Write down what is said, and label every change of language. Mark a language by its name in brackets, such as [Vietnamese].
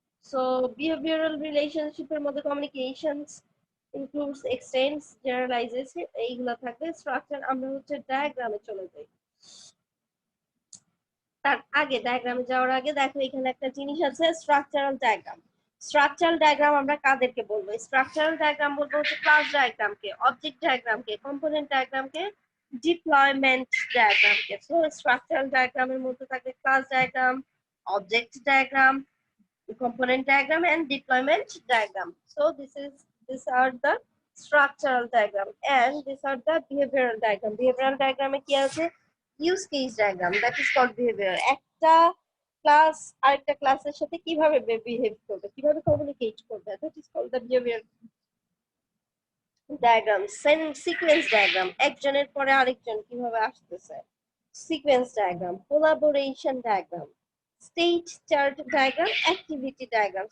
[English] So behavioral relationship এর মধ্যে communications includes, extends, generalizes, [Bangla] এইগুলা থাকবে। স্ট্রাকচার, আমরা হচ্ছে ডায়াগ্রামে চলে যাই। তার আগে ডায়াগ্রামে যাওয়ার আগে দেখো এখানে একটা জিনিস আছে, স্ট্রাকচারাল ডায়াগ্রাম। স্ট্রাকচারাল ডায়াগ্রাম আমরা কাদেরকে বলবো? স্ট্রাকচারাল ডায়াগ্রাম বলবো হচ্ছে class ডায়াগ্রামকে, object ডায়াগ্রামকে, component ডায়াগ্রামকে, deployment diagram কে। সো স্ট্রাকচারাল ডায়াগ্রামের মধ্যে থাকে class diagram, object diagram, [English] component diagram and deployment diagram. So these are the structural diagram and these are the behavioral diagram. [Bangla] Behavioral diagram কি আছে? [English] Use case diagram, that is called behavior. [Bangla] একটা class আরেকটা ক্লাসের সাথে কিভাবে behave করবে, কিভাবে communicate করবে, [English] that is called the behavior diagram. [Bangla] Sequence diagram, একজনের পরে আরেকজন কিভাবে আসতেছে, sequence diagram. [English] Collaboration diagram, state chart diagram, activity diagram.